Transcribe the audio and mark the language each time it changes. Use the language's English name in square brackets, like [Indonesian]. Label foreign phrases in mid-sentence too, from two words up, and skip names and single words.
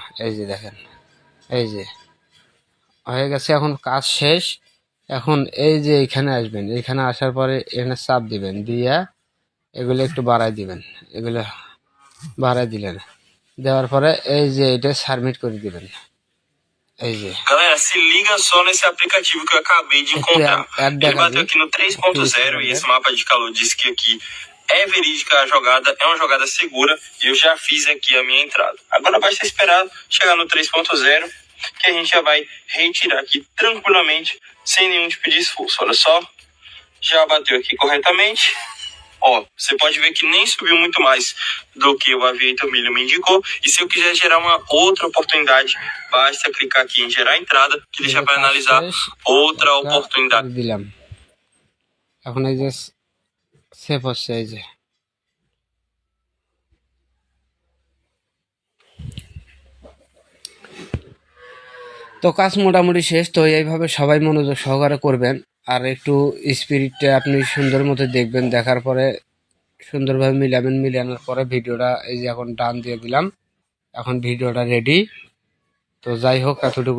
[Bangla] এই যে দেখেন, এই যে হয়ে গেছে। এখন কাজ শেষ। এখন এই যে এইখানে আসবেন, এইখানে আসার পরে এখানে চাপ দিবেন, দিয়া এগুলো একটু বাড়াই দিবেন, এগুলো বাড়াই দিলেন। দেওয়ার পরে এই যে এটা সাবমিট করে দিবেন। এই যে [Portuguese] Galera, se liga só nesse aplicativo que eu acabei de encontrar. Ele bateu aqui no 3.0 e esse mapa de calor disse que aqui é verídica a jogada, é uma jogada segura e eu já fiz aqui a minha entrada. Agora basta esperar chegar no 3.0 que a gente já vai retirar aqui tranquilamente, sem nenhum tipo de esforço. Olha só, já bateu aqui corretamente. Ó, você pode ver que nem subiu muito mais do que o Aviator Milho me indicou. E se eu quiser gerar uma outra oportunidade, basta clicar aqui em gerar entrada, que ele já vai analisar outra oportunidade. [Bangla] দিলাম এখন এই যে সেভ হচ্ছে এই যে তো কাজ মোটামুটি শেষ তো এইভাবে সবাই মনোযোগ সহকারে করবেন আর একটু স্পিরিটটা আপনি সুন্দর মতো দেখবেন দেখার পরে সুন্দরভাবে মিলানোর পরে ভিডিওটা এই যে এখন ডান দিয়ে দিলাম এখন ভিডিওটা রেডি তো যাই হোক এতটুকু